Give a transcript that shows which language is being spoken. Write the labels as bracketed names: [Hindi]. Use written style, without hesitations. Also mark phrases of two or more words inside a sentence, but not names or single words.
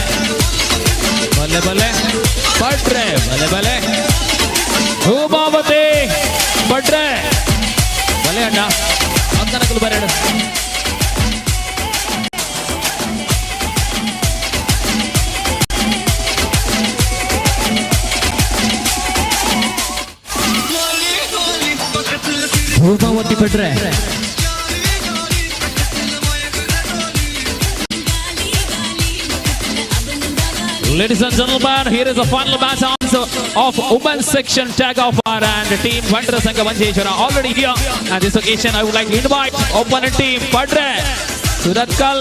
[Tulu] ಬಲೆ ಪಡ್ರೆ ಧೂಮಾವತಿ ಪಡ್ರೆ ಬಲೆ ಅಣ್ಣ ಅಂಕನಕಲು ಬರೆಡು ರೂಪಾವತಿ ಪಡ್ರೆ [English] Ladies and gentlemen, here is the final match of women's section tag of war and team Vandra Sangha Manjeshwara already here. On this occasion, I would like to invite opponent team Padre Suratkal.